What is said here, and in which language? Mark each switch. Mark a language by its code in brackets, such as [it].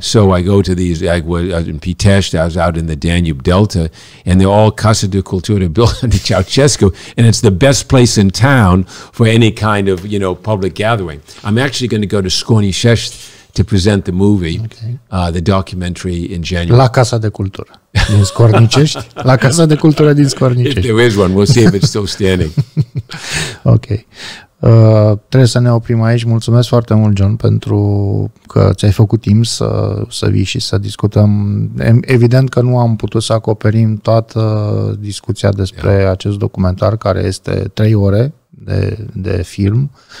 [en] So I go to these, like in Pitești, I was out in the Danube Delta, and they're all Casa de Cultura built under Ceaușescu, and it's the best place in town for any kind of, you know, public gathering. I'm actually going to go to Scornicești to present the movie, the documentary in January. [ro] La Casa de Cultură din Scornicești. La Casa de Cultură din Scornicești. [en] If there is one, we'll see if it's still standing. Ok. [ro] Trebuie să ne oprim aici. Mulțumesc foarte mult, John, pentru că ți-ai făcut timp să vii și să discutăm. Evident că nu am putut să acoperim toată discuția despre acest documentar, care este 3 ore de film.